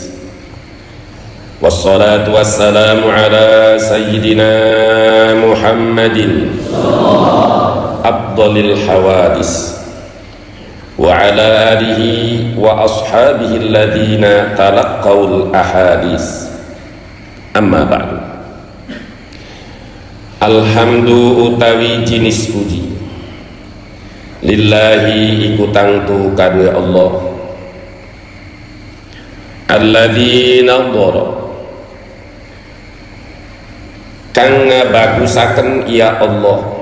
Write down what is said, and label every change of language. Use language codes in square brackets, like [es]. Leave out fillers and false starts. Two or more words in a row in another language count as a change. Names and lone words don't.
[ar] والصلاة والسلام على سيدنا محمد أفضل الحوادث وعلى آله وأصحابه الذين تلقوا الأحاديث أما بعد. [jv] Alhamdu utawi jinis puji lillahi iku tangtu kadue Allah [ar] الذي نضر [jv] kang ngabagusaken [ar] يا الله